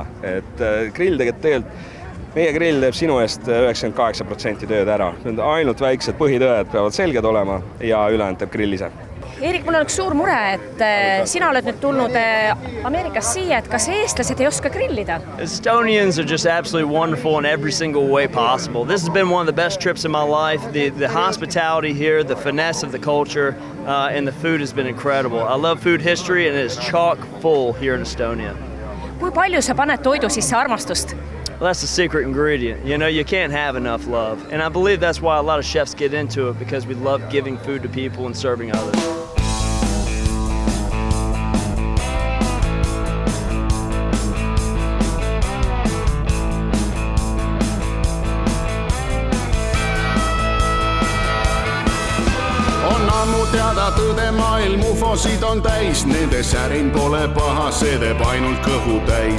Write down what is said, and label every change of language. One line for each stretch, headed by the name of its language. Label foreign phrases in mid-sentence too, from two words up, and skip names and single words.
Estonian: Et grill tegelikult, meie grill teeb sinu eest 98% tööd ära. Ainult väiksed põhitõed peavad selged olema ja ülejäänud teeb grill ise. Erik, mul on üks suur mure, et sina oled nüüd tulnud Ameerikast siia, et kas eestlased ei oska grillida?
English: Estonians are just absolutely wonderful in every single way possible. This has been one of the best trips in my life. The hospitality here, the finesse of the culture, and the food has been incredible. I love food history and it is chock full here in Estonia.
Estonian: Kui palju sa paned toidu sisse armastust?
English: Well, that's the secret ingredient. You can't have enough love. And I believe that's why a lot of chefs get into it, because we love giving food to people and serving others.
Estonian: Teada tõde maailm ufosid on täis, nende särin pole paha, see teeb ainult kõhu täis.